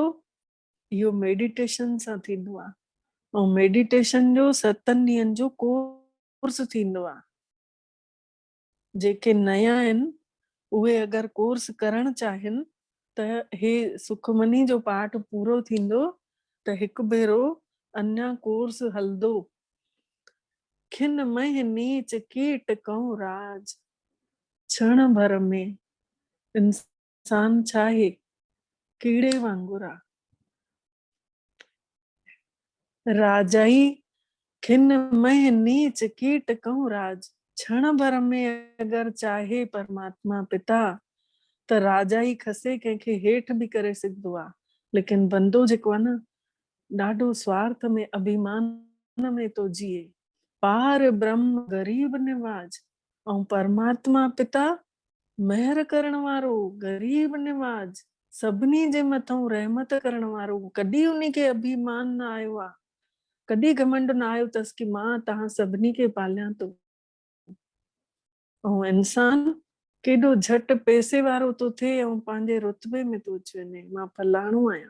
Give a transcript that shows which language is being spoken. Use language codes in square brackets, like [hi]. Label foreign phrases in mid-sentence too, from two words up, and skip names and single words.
[sd] इहो मेडिटेशन सां थींदो आहे। ऐं मेडिटेशन जो 7 ॾींहंनि जो कोर्स थींदो आहे। जेके नया आहिनि उहे अगरि कोर्स करण चाहिनि त हे सुखमनी जो पाठ पूरो थींदो त हिकु भेरो अञा कोर्स हलंदो। [pa] ਖਿਨ ਮਹ ਨੀਚ ਕੀਟ ਕਹੂੰ ਰਾਜ, [sd] क्षण भर में इंसान छा आहे, कीड़े वांगुर आहे। राजाई [pa] ਖਿਨ ਮਹ ਨੀਚ ਕੀਟ ਕਹੂੰ ਰਾਜ, [sd] क्षण भर में अगर चाहे परमात्मा पिता त राजा ई खसे कंहिंखे हेठि बि करे सघंदो आहे। लेकिन बंदो जेको आहे न, ॾाढो स्वार्थ में अभिमान में तो जिए। [pa] ਪਾਰ ਬ੍ਰਹਮ ਗਰੀਬ ਨਿਵਾਜ, [sd] ऐं परमात्मा पिता महर करण वारो, गरीब निवाज, सभिनी जे मथां रहमत करण वारो। कॾहिं उन्ही खे अभिमान न आयो आहे, कॾहिं घमंड न आयो अथसि कि मां तव्हां सभिनी खे पालियां थो। ऐं इंसान केॾो झटि पैसे वारो तो थिए ऐं पंहिंजे रुतबे में तो अची वञे, मां फलाणो आहियां।